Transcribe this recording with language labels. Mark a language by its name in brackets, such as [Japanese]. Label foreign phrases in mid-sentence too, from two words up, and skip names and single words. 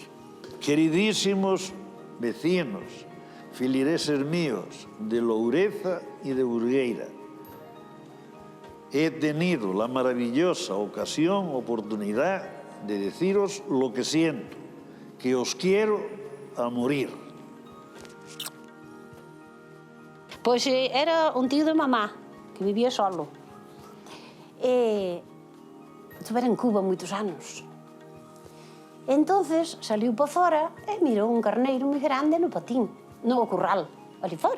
[Spanish] Queridísimos vecinos, filireses míos de Loureza y de Burgueira, he tenido la maravillosa oportunidad de deciros lo que siento, que os quiero a morir. [Galician] Pois era un tío de mamá, que vivía solo. Estuvera en Cuba moitos anos. Entonces saliu para fora e mirou un carneiro moi grande no patín, no curral, ali fora.